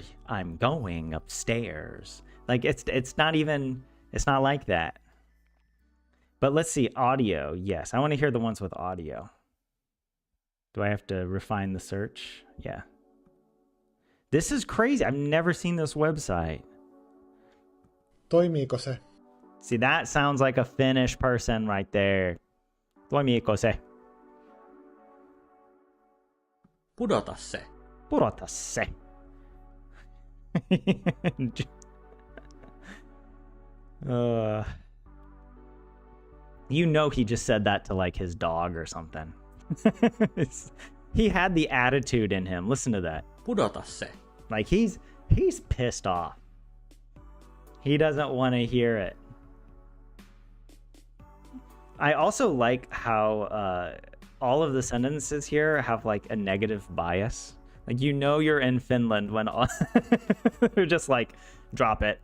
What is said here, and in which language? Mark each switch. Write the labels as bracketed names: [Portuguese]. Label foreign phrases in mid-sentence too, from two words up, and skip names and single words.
[English] I'm going upstairs. Like it's not like that. But let's see, audio. Yes, I want to hear the ones with audio. Do I have to refine the search? Yeah. This is crazy. I've never seen this website. [Finnish] Toimiiko se? [English] See, that sounds like a Finnish person right there. [Finnish] Toimiiko se? Pudota se. Pudota se. [English] You know he just said that to like his dog or something. He had the attitude in him. Listen to that. [Finnish] Pudota se. [English] Like he's pissed off. He doesn't want to hear it. I also like how all of the sentences here have like a negative bias. Like, you know, you're in Finland when they're just like, drop it.